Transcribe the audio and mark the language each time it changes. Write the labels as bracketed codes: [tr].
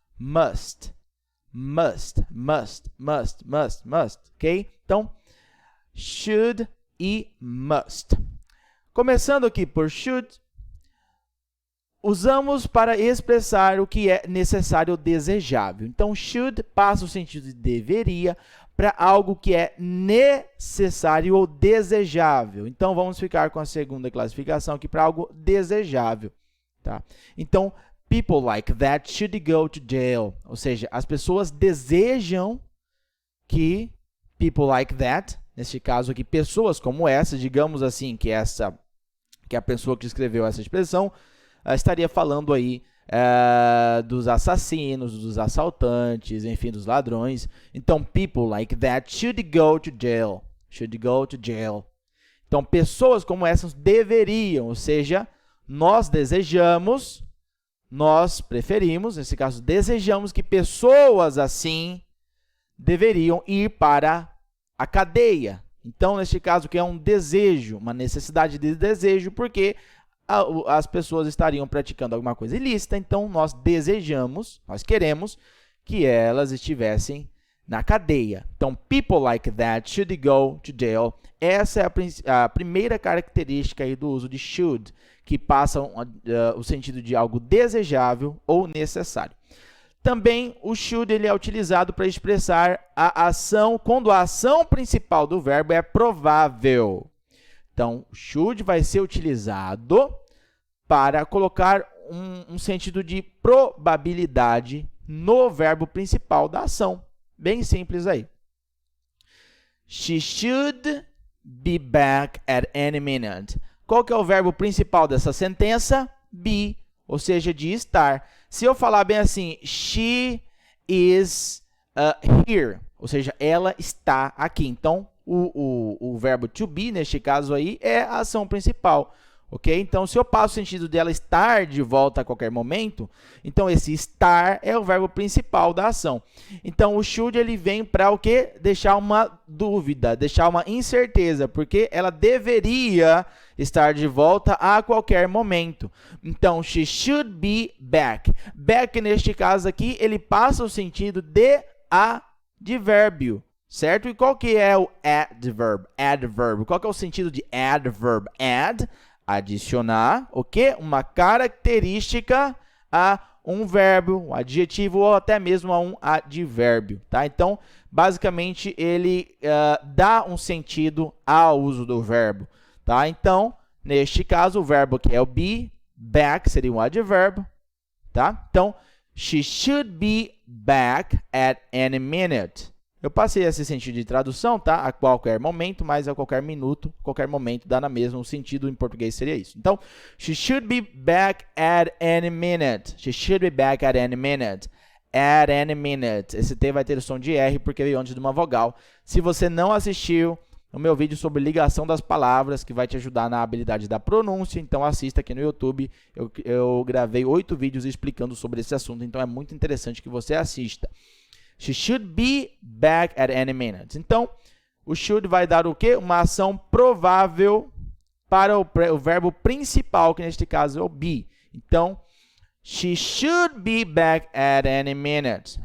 [en] Must, must, must, must, must, must, ok? [pt] Então, should e must. Começando aqui por should, usamos para expressar o que é necessário ou desejável. Então, should passa o sentido de deveria para algo que é necessário ou desejável. Então, vamos ficar com a segunda classificação aqui para algo desejável. Tá? [en] Então, people like that should go to jail. [pt] Ou seja, as pessoas desejam que [en] people like that, [pt] neste caso aqui, pessoas como essa, digamos assim, que a pessoa que escreveu essa expressão, estaria falando aí dos assassinos, dos assaltantes, enfim, dos ladrões. [en] Então, people like that should go to jail. Should go to jail. [pt] Então, pessoas como essas deveriam, ou seja, nós desejamos, nós preferimos, nesse caso, desejamos que pessoas assim deveriam ir para a cadeia. Então, neste caso, que é um desejo, uma necessidade de desejo, porque as pessoas estariam praticando alguma coisa ilícita, então nós desejamos, nós queremos que elas estivessem na cadeia. [en] Então, people like that should go to jail. [pt] Essa é a primeira característica aí do uso de should, que passa o sentido de algo desejável ou necessário. Também o should ele é utilizado para expressar a ação quando a ação principal do verbo é provável. Então, should vai ser utilizado para colocar um sentido de probabilidade no verbo principal da ação. Bem simples aí. [en] She should be back at any minute. [pt] Qual que é o verbo principal dessa sentença? Be, ou seja, de estar. Se eu falar bem assim, [en] she is here, [pt] ou seja, ela está aqui. Então, o verbo to be, neste caso aí, é a ação principal, ok? Então, se eu passo o sentido dela estar de volta a qualquer momento, então esse estar é o verbo principal da ação. Então, o should ele vem para o quê? Deixar uma dúvida, deixar uma incerteza, porque ela deveria estar de volta a qualquer momento. [en] Então, she should be back. [pt] Back, neste caso aqui, ele passa o sentido de advérbio. Certo? E qual que é o adverb? Adverb. Qual que é o sentido de adverb? Add, adicionar, o quê? Uma característica a um verbo, um adjetivo ou até mesmo a um advérbio, tá? Então, basicamente, ele dá um sentido ao uso do verbo, tá? Então, neste caso, o verbo que é o be, back seria um advérbio, tá? [en] Então, she should be back at any minute. [pt] Eu passei esse sentido de tradução, tá? A qualquer momento, mas a qualquer minuto, qualquer momento, dá na mesma, o sentido em português seria isso. [en] Então, she should be back at any minute. She should be back at any minute. At any minute. [pt] Esse T vai ter o som de R porque veio antes de uma vogal. Se você não assistiu o meu vídeo sobre ligação das palavras, que vai te ajudar na habilidade da pronúncia, então assista aqui no YouTube. Eu gravei 8 vídeos explicando sobre esse assunto, então é muito interessante que você assista. [en] She should be back at any minute. [pt] Então, o should vai dar o quê? Uma ação provável para o verbo principal, que neste caso é o be. [en] Então, she should be back at any minute.